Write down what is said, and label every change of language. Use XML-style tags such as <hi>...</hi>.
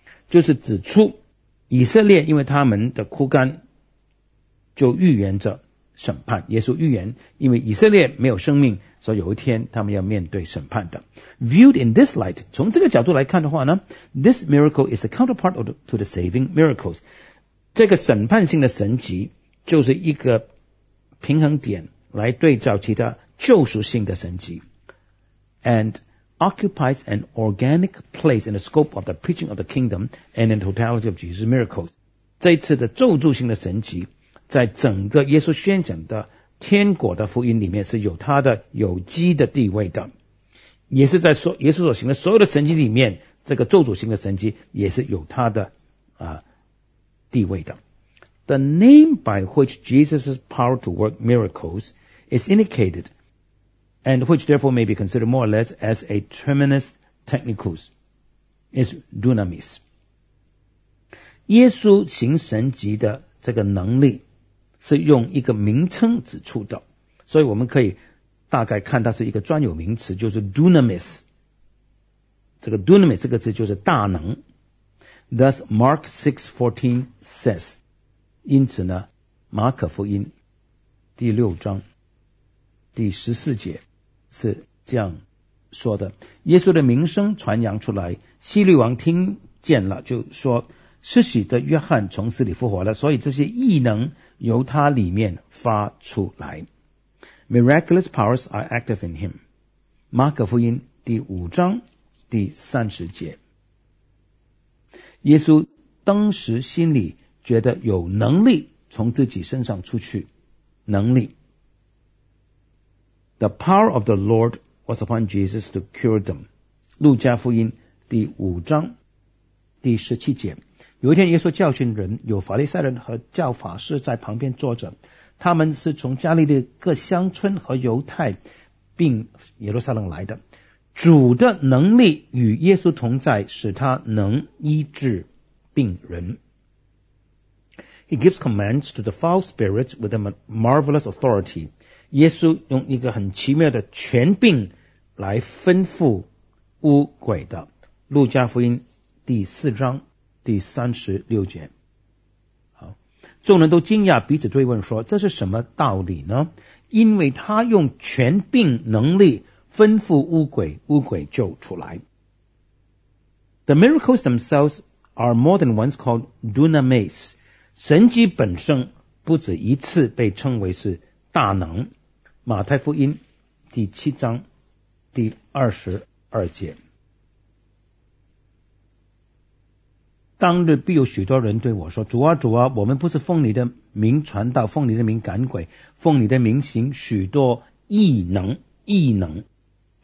<zh>就是指出以色列因为他们的枯干就预言着审判，耶稣预言因为以色列没有生命，所以有一天他们要面对审判的。</zh> <en>Viewed in this light,</en> <zh>从这个角度来看的话呢，</zh> <en>This miracle is the counterpart to the saving miracles.</en> <zh>这个审判性的神迹就是一个平衡点，来对照其他救赎性的神迹。</zh> <en>And occupies an organic place in the scope of the preaching of the kingdom and in totality of Jesus' miracles.</en> <zh>这一次的咒诅性的神迹在整个耶稣宣讲的天国的福音里面是有它的有机的地位的，也是在耶稣所行的所有的神迹里面，这个咒诅性的神迹也是有它的地位的。</zh> <en>The name by which Jesus' power to work miracles is indicated and which therefore may be considered more or less as a terminus technicus is dunamis.</en> <zh>耶稣行神迹的这个能力是用一个名称指出的，所以我们可以大概看它是一个专有名词，就是 dunamis。这个 dunamis 这个字就是大能。</zh> <en>Thus, Mark 6:14 says,</en> <zh>因此呢，马可福音第六章第十四节是这样说的，耶稣的名声传扬出来，希律王听见了，就说施洗的约翰从死里复活了，所以这些异能由他里面发出来。</zh> <en>Miraculous powers are active in him.</en> <zh>马可福音第五章第三十节，耶稣当时心里觉得有能力从自己身上出去，能力。</zh> <en>The power of the Lord was upon Jesus to cure them.</en> <zh>路加福音第五章第十七节，有一天耶稣教训人，有法利赛人和教法师在旁边坐着，他们是从加利利各乡村和犹太并耶路撒冷来的。主的能力与耶稣同在，使他能医治病人。</zh> <en>He gives commands to the foul spirits with a marvelous authority.</en> <zh>耶稣用一个很奇妙的权柄来吩咐污鬼的。路加福音第四章第三十六节。好，众人都惊讶，彼此对问说：“这是什么道理呢？” 因为他用权柄能力吩咐污鬼，污鬼就出来。</zh> <en>The miracles themselves are more than once called dunamis.</en> <zh>神迹本身不止一次被称为是大能。马太福音第七章第二十二节。当日必有许多人对我说：“主啊，主啊，我们不是奉你的名传道，奉你的名赶鬼，奉你的名行许多异能，异能。”</zh>